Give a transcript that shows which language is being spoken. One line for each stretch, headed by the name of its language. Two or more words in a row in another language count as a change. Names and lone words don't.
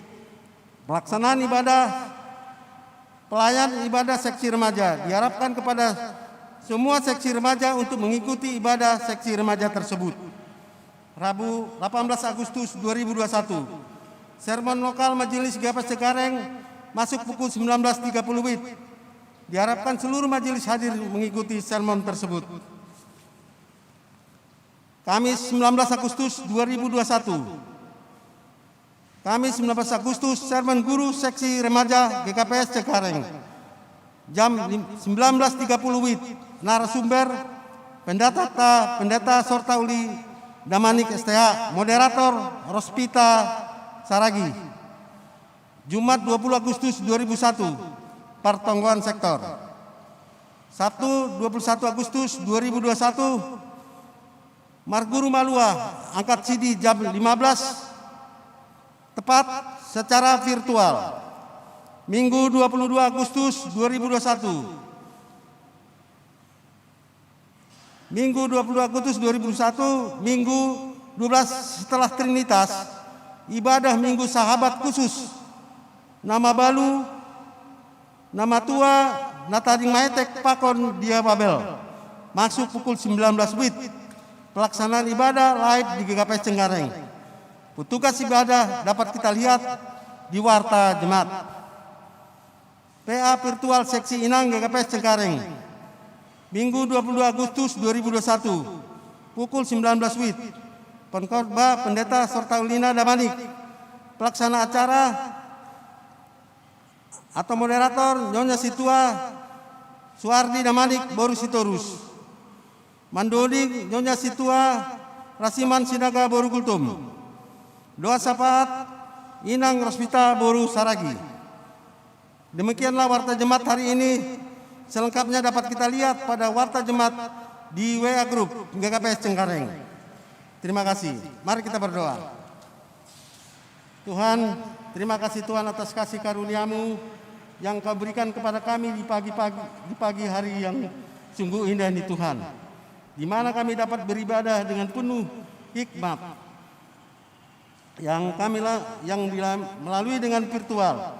Indonesian: Pelaksanaan ibadah pelayan ibadah seksi remaja diharapkan kepada semua seksi remaja untuk mengikuti ibadah seksi remaja tersebut. Rabu 18 Agustus 2021 sermon lokal Majelis GKP Cengkareng masuk pukul 19.30 WIB. Diharapkan seluruh majelis hadir mengikuti sermon tersebut. Kamis 19 Agustus 2021. Kamis 19 Agustus sermon guru seksi remaja GKPS Cengkareng. Jam 19.30 WIB. Narasumber Pendeta Sortauli Damanik STH, moderator Rospita Saragi. Jumat 20 Agustus 2001. Pertongguan sektor. Sabtu 21 Agustus 2021 Marguru Malua angkat CD jam 15 tepat secara virtual. Minggu 22 Agustus 2021. Minggu 22 Agustus 2021, Minggu 12 setelah Trinitas, ibadah Minggu Sahabat Khusus. Nama balu, nama tua, Natading Maetek Pakon Dia Babel. Masuk pukul 19 WIB. Pelaksanaan ibadah live di GKPS Cengkareng. Petugas ibadah dapat kita lihat di Warta Jemaat. PA virtual seksi Inang GKPS Cengkareng. Minggu 22 Agustus 2021. Pukul 19 WIB. Pengkhotbah Pendeta Sortaulina Damanik. Pelaksana acara atau moderator Nyonya Situa Suardi Damanik Boru Sitorus. Mandodi Nyonya Situa Rasiman Sinaga Boru Gultum. Doa syafaat Inang Rospita Boru Saragi. Demikianlah Warta Jemaat hari ini. Selengkapnya dapat kita lihat pada Warta Jemaat di WA Group GKPS Cengkareng. Terima kasih. Mari kita berdoa. Tuhan, terima kasih Tuhan atas kasih karunia-Mu yang Kau berikan kepada kami di pagi hari yang sungguh indah ini Tuhan, di mana kami dapat beribadah dengan penuh hikmat yang melalui dengan virtual.